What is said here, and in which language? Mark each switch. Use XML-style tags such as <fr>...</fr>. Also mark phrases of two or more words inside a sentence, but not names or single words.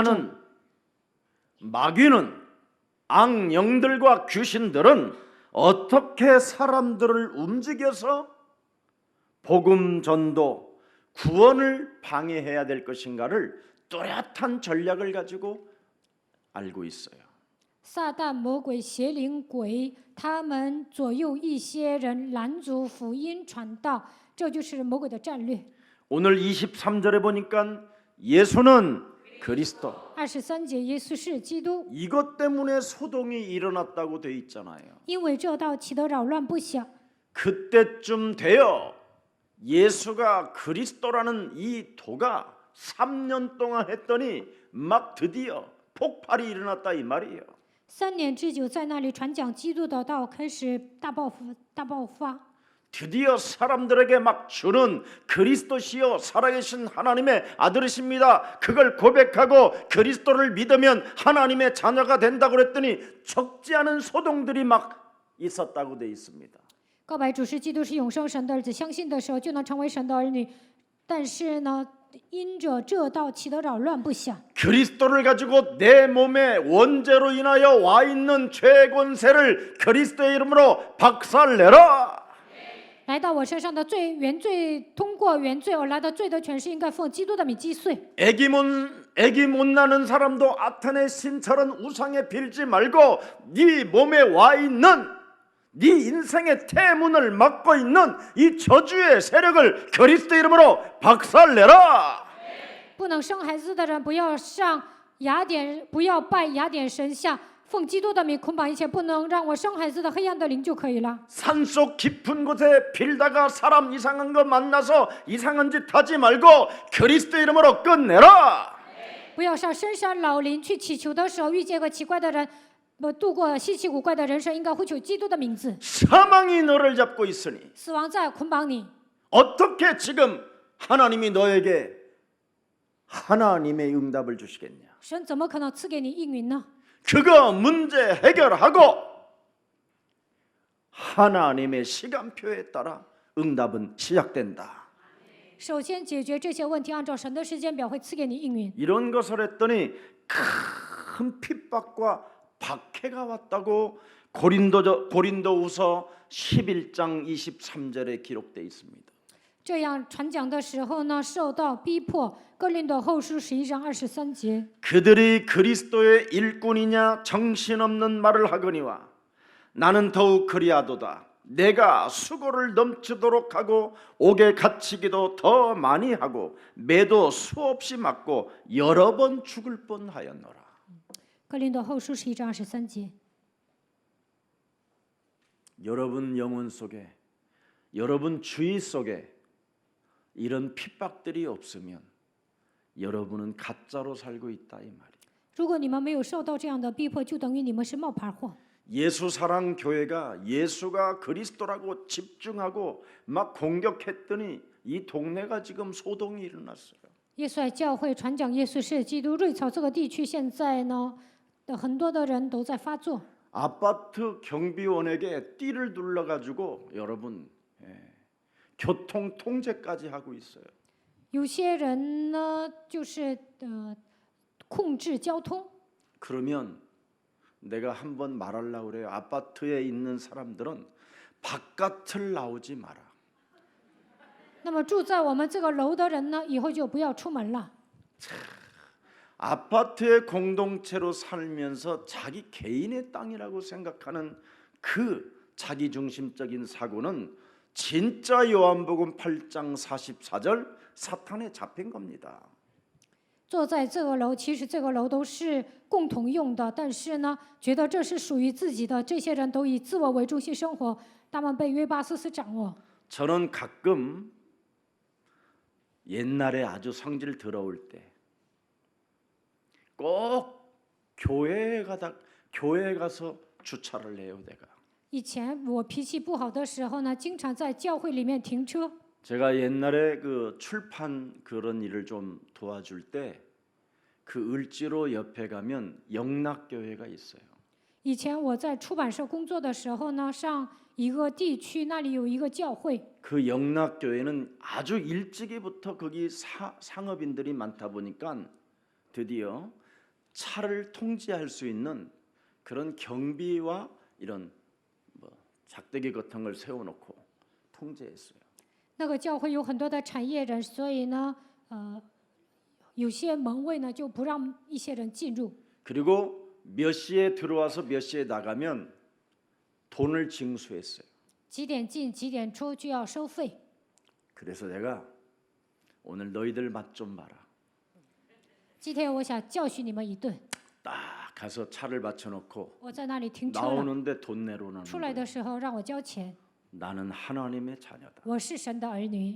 <ko>사탄은 마귀는 악령들과 귀신들은 어떻게 사람들을 움직여서 복음 전도 구원을 방해해야 될 것인가를 뚜렷한 전략을 가지고 알고 있어요.</ko> <zh>撒旦、魔鬼、邪灵、鬼，他们左右一些人，拦阻福音传道，这就是魔鬼的战略。</zh> <ko>오늘 23절에 보니까 예수는 그리스도.</ko> <zh>23 节，耶稣是基督，</zh> <ko>이것 때문에 소동이 일어났다고 돼 있잖아요.</ko> <zh>因为这道起得扰乱不小。</zh> <ko>그때쯤 되어 예수가 그리스도라는 이 도가 3년 동안 했더니 막 드디어 폭발이 일어났다 이 말이에요.</ko> <zh>3 年之久，在那里传讲基督的道，开始大爆发。</zh> <ko>드디어 사람들에게 막 주는 그리스도시요 살아계신 하나님의 아들이십니다. 그걸 고백하고 그리스도를 믿으면 하나님의 자녀가 된다고 그랬더니 적지 않은 소동들이 막 있었다고 돼 있습니다.</ko> <zh>告白主是基督是永生神的儿子，相信的时候就能成为神的儿女。但是呢，因着这道起得扰乱不小。</zh> <ko>그리스도를 가지고 내 몸에 원죄로 인하여 와 있는 죄 권세를 그리스도의 이름으로 박살내라.</ko> <zh>来到我身上的罪原罪，通过原罪而来的罪的权势，应该奉基督的名击碎。</zh> <ko>애기 못 낳는 사람도 아탄의 신처럼 우상에 빌지 말고 네 몸에 와 있는 네 인생의 태문을 막고 있는 이 저주의 세력을 그리스도 이름으로 박살내라.</ko> <zh>不能生孩子的人，不要上雅典，不要拜雅典神像，奉基督的名捆绑一切不能让我生孩子的黑暗的灵就可以了。</zh> <ko>산속 깊은 곳에 빌다가 사람 이상한 거 만나서 이상한 짓 하지 말고 그리스도 이름으로 끝내라.</ko> <zh>不要上深山老林去祈求的时候，遇见个奇怪的人，度过稀奇古怪的人生，应该呼求基督的名字。</zh> <ko>사망이 너를 잡고 있으니</ko> <zh>死亡在捆绑你，</zh> <ko>어떻게 지금 하나님이 너에게 하나님의 응답을 주시겠냐?</ko> <zh>神怎么可能赐给你应允呢？</zh> <ko>그거 문제 해결하고 하나님의 시간표에 따라 응답은 시작된다.</ko> <zh>首先解决这些问题，按照神的时间表会赐给你应允。</zh> <ko>이런 것을 했더니 큰 핍박과 박해가 왔다고 고린도후서 11장 23절에 기록되어 있습니다.</ko> <zh>这样传讲的时候呢，受到逼迫。哥林多后书11章23节，</zh> <ko>그들이 그리스도의 일꾼이냐 정신없는 말을 하거니와 나는 더욱 그리하도다. 내가 수고를 넘치도록 하고 옥에 갇히기도 더 많이 하고 매도 수없이 맞고 여러 번 죽을 뻔하였노라.</ko> <zh>哥林多后书11章23节。</zh> <ko>여러분 영혼 속에 여러분 주위 속에 이런 핍박들이 없으면 여러분은 가짜로 살고 있다 이 말이에요.</ko> <zh>如果你们没有受到这样的逼迫，就等于你们是冒牌货。</zh> <ko>예수 사랑 교회가 예수가 그리스도라고 집중하고 막 공격했더니 이 동네가 지금 소동이 일어났어요.</ko> <zh>耶稣爱教会传讲耶稣是基督，瑞草这个地区现在呢的很多的人都在发作。</zh> <ko>아파트 경비원에게 띠를 둘러가지고 여러분 교통 통제까지 하고 있어요.</ko> <zh>有些人呢就是控制交通。</zh> <ko>그러면 내가 한번 말하려고 그래요. 아파트에 있는 사람들은 바깥을 나오지 마라.</ko> <zh>那么住在我们这个楼的人呢，以后就不要出门了。</zh> <ko>아파트의 공동체로 살면서 자기 개인의 땅이라고 생각하는 그 자기중심적인 사고는 진짜 요한복음 8장 44절 사탄에 잡힌 겁니다.</ko> <zh>坐在这个楼，其实这个楼都是共同用的，但是呢，觉得这是属于自己的，这些人都以自我为中心生活，他们被约巴斯斯掌握。</zh> <ko>저는 가끔 옛날에 아주 성질 더러울 때 꼭 교회에 가서 주차를 해요, 내가.</ko> <zh>以前我脾气不好的时候呢，经常在教会里面停车。</zh> <ko>제가 옛날에 그 출판 그런 일을 좀 도와줄 때 그 을지로 옆에 가면 영락교회가 있어요.</ko> <zh>以前我在出版社工作的时候呢，上一个地区那里有一个教会，</zh> <ko>그 영락교회는 아주 일찍이부터 거기 상업인들이 많다 보니까 드디어 차를 통제할 수 있는 그런 경비와 이런 뭐 작대기 같은 걸 세워놓고 통제했어요.</ko> <zh>那个教会有很多的产业人，所以呢， 有些门卫呢就不让一些人进入，</zh> <ko>그리고 몇 시에 들어와서 몇 시에 나가면 돈을 징수했어요.</ko> <zh>几点进几点出就要收费。</zh> <ko>그래서 내가 오늘 너희들 맛 좀 봐라.</ko> <zh>今天我想教训你们一顿，</zh> <ko>딱 가서 차를 받쳐놓고</ko> <zh>我在那里停车了，</zh> <ko>나오는데 돈 내로는</ko> <zh>出来的时候让我交钱，</zh> <ko>나는 하나님의 자녀다.</ko> <zh>我是神的儿女，</zh>